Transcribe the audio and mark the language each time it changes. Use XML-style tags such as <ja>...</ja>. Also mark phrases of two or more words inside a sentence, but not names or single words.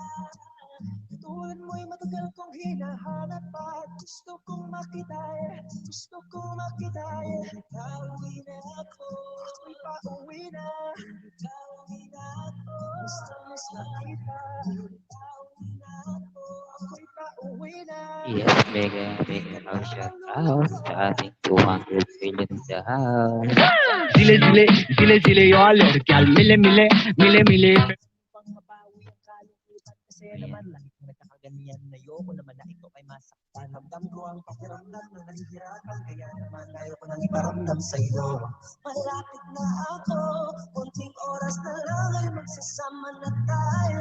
<tl>Tulad mo'y matagal kong hinahanap at gusto kong makita gusto kong makita Pauwi na ako, ako'y pauwi na. Pauwi na ako, gusto mo's makita. Pauwi na ako, ako'y pauwi na.</tl> <en>Yes, mega shout out</en> <tl>sa ating</tl> <en>200 million in the house.</en> <hi>जिले जिले जिले जिले your लड़कियां मिले मिले मिले मिले</hi> <tl>Pangmabawi ang kalungkutan kasi naman lagi kong nagkakaganyan na ayoko naman na ito ay masaktan. Ramdam ko ang pakiramdam na nahihirapan, kaya naman ayoko nang iparamdam sa iyo. Malapit na ako, konting oras na lang ay magsasama na tayo.</tl>